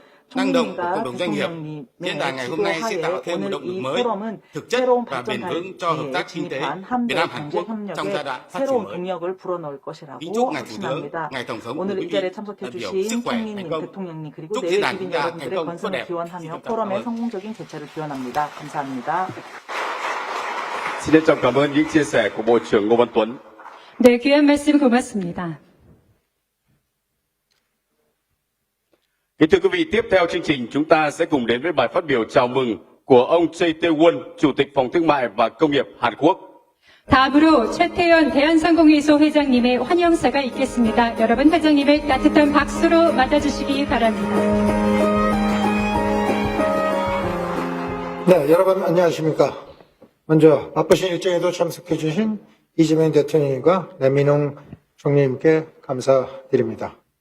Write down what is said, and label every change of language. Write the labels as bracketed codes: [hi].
[ko] 총리님과 대통령님의 주도하에 오늘 이 포럼은 새로운 발전 단계에 진입한 한배 경제협력에 새로운 동력을 불어넣을 것이라고 확신합니다. 오늘 이 자리에 참석해 주신 총리님, 대통령님 그리고 내외 기빈 여러분들의 건승을 기원하며 포럼의 성공적인 개최를 기원합니다. 감사합니다. [vi] Xin trân trọng cảm ơn những chia sẻ của Bộ trưởng Ngô Văn Tuấn. [ko] 네, 귀한 말씀 고맙습니다. [vi] Kính thưa quý vị, tiếp theo chương trình chúng ta sẽ cùng đến với bài phát biểu chào mừng của ông Choi Tae-won, Chủ tịch Phòng Thương mại và Công nghiệp Hàn Quốc. [ko] 다음으로 최태현 대한상공회의소 회장님의 환영사가 있겠습니다. 여러분 회장님을 따뜻한 박수로 맞아주시기 바랍니다. 네, 여러분 안녕하십니까? 먼저 바쁘신 일정에도 참석해 주신 이재명 대통령님과 레민흥 총리님께 감사드립니다.